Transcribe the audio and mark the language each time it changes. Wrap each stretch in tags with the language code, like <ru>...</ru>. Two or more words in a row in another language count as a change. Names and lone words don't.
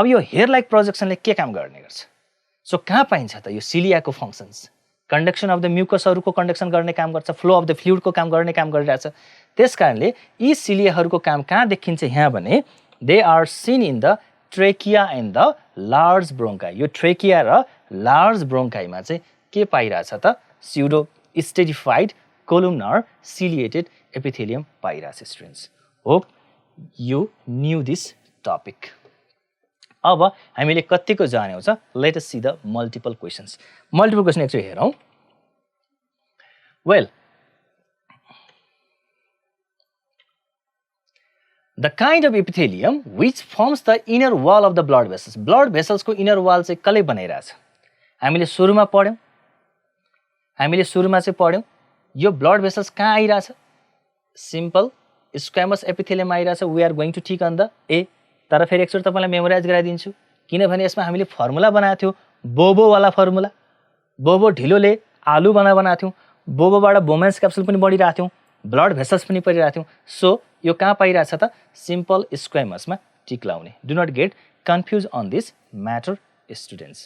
<ne>यो हेयर लाइक प्रोजेक्सनले के काम गर्ने गर्छ सो कहाँ पाइन्छ त यो सिलियाको</ne> <en>functions conduction of the</en> <ne>म्युकसहरूको कन्डक्सन गर्ने काम गर्छ</ne> <en>flow of the</en> <ne>फ्लुइडको काम गर्ने काम गरिरहेछ त्यस कारणले यी सिलियाहरूको काम कहाँ देखिन्छ यहाँ भने</ne> <en>they are seen in the trachea and the large bronchi</en> <ne>यो ट्रेकिया र</ne> <en>large bronchi</en> <ne>चाहिँ के पाइरहेछ त</ne> <en>pseudo stratified columnar ciliated epithelium</en> <ne>पाइरहेछ स्टुडेन्ट्स.</ne> <en>hope you knew this topic.</en> <ne>अब हामीले कतिको जान्यौं छ.</ne> <en>let us see the multiple questions. multiple question एकचोटि हेरौं. वेल, the kind of epithelium which forms the inner wall of the blood vessels. Blood vessels</en> <ne>को</ne> <en>inner wall</en> <ne>चाहिँ कसले बनाइरहेछ? हामीले सुरुमा पढ्यौं. यो</ne> <en>blood vessels</en> <ne>कहाँ आइरहेछ?</ne> <en>Simple squamous epithelium आइरहेछ. We are going to tick on the A.</en> <ne>तर फेरि एकचोटि तपाईलाई मेमोराइज गराइदिन्छु. किनभने यसमा हामीले फर्मुला बनाएको थियौ, बोबो वाला फर्मुला. बोबो ढिलोले आलु बनाएको थियौ. बोबोबाट</ne> <en>Bowman's capsule</en> <ne>पनि बढिरहेको थियौ.</ne> <en>blood vessels</en> <ne>पनि परिरहेको थियौ. सो यो कहाँ पाइरहेछ त?</ne> <en>simple squamous</en> <ne>टिक लाउने.</ne> <en>do not get confuse on this matter students.</en>